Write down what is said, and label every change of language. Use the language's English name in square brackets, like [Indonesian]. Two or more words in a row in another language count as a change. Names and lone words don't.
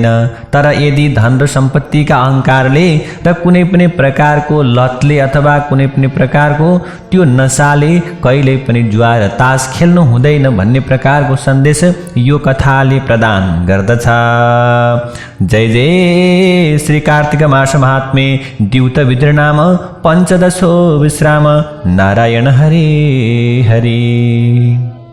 [Nepali] तर यदि धन र सम्पत्तिका अहङ्कारले र कुनै पनि प्रकारको लतले अथवा कुनै पनि प्रकारको त्यो नसाले कहिल्यै पनि जुवा र तास खेल्नु हुँदैन भन्ने प्रकारको सन्देश यो कथाले प्रदान गर्दछ। [Sanskrit] जय जय श्री कार्तिक मास महात्म्ये द्यूत विद्रनाम पञ्चदशो विश्राम नारायण हरे हरे।